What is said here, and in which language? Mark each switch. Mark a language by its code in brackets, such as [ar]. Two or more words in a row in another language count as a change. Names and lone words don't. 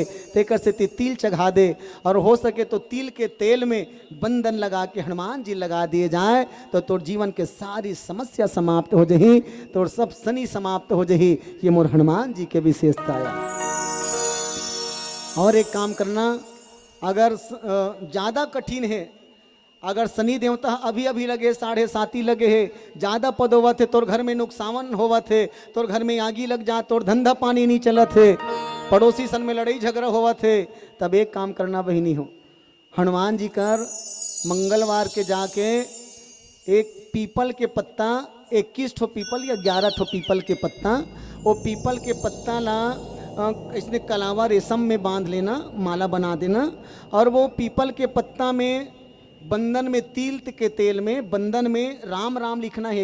[hne] तेकर से तिल चढ़ा दे, और हो सके तो तिल के तेल में बंधन लगा के हनुमान जी लगा दिए जाए, तो तोर जीवन के सारी समस्या समाप्त हो जही, तोर सब शनि समाप्त हो जही। ये मोर हनुमान जी के विशेषता है। और एक काम करना, अगर ज़्यादा कठिन है, अगर शनि देवता अभी अभी लगे 7.5 लगे है, ज़्यादा पद होवत है, तोर घर में नुकसान होवत है, तोर घर में आगी लग जा, तोर धंधा पानी नहीं चलत है, पड़ोसी सन में लड़ाई झगड़ा होवत है, तब एक काम करना बहिनी हो, हनुमान जी कर मंगलवार के जाके एक पीपल के पत्ता, 21 ठो पीपल या 11 ठो पीपल के पत्ता, वो पीपल के पत्ता ला इसने कलावा रेशम में बांध लेना, माला बना देना, और वो पीपल के पत्ता में बंधन में तिल के तेल में बंधन में राम राम लिखना है।